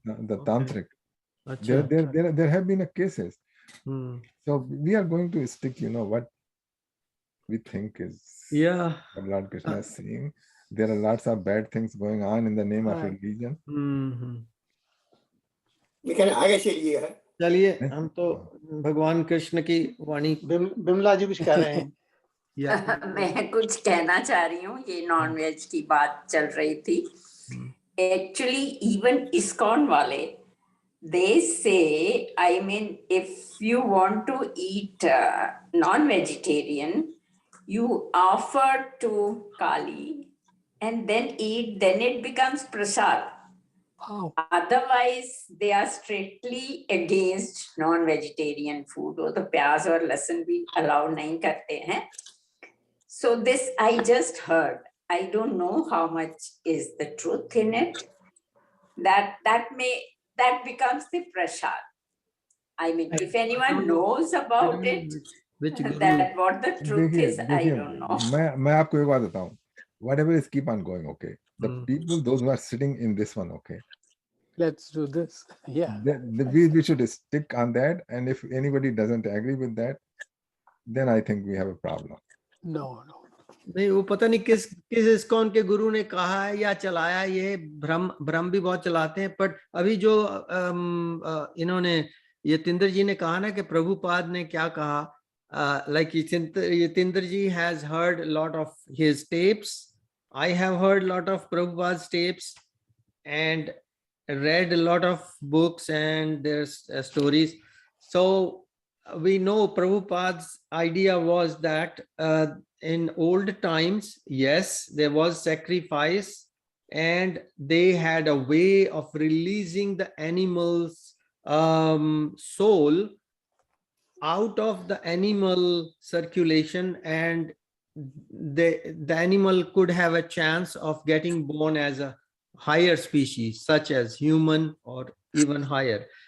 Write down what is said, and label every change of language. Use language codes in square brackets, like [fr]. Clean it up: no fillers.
[en] the Okay. tantric. Acha. There have been cases. Hmm. So we are going to stick, you know, what we think is Yeah. what Lord Krishna is saying. There are lots of bad things going on in the name of Right. religion. [hi] लेकिन आगे चलिए है चलिए हम तो भगवान कृष्ण की वाणी बिमला जी कुछ कह रहे हैं मैं कुछ कहना चाह रही हूँ ये नॉन वेज की बात चल रही थी एक्चुअली इवन इस्कॉन वाले [en] they say, I mean, if you want to eat non-vegetarian, you offer to Kali and then eat, then it becomes prasad. Wow. Otherwise, they are strictly against non-vegetarian food. [hi] वो तो प्याज और लहसुन भी allow नहीं करते हैं. [en] So this I just heard. I don't know how much is the truth in it. That becomes the prasad. I mean, if anyone knows about it, that what the truth is, I don't know. [hi] मैं आपको एक बात बताऊं. [en] Whatever is keep on going, okay. The people, those who are sitting in this one, okay. Let's do this. Yeah. We should stick on that, and if anybody doesn't agree with that, then I think we have a problem. No. [hi] नहीं वो पता नहीं किस ISKCON के गुरु ने कहा है या चलाया. ये भ्रम भी बहुत चलाते हैं. बट अभी जो इन्होंने यतीन्द्र जी ने कहा ना कि प्रभुपाद ने क्या कहा, like Yatindra ji [en] has heard a lot of his tapes. I have heard a lot of Prabhupada's tapes and read a lot of books and their stories. So we know Prabhupada's idea was that in old times, yes, there was sacrifice and they had a way of releasing the animal's soul out of the animal circulation, and the animal could have a chance of getting born as a higher species such as human or even higher.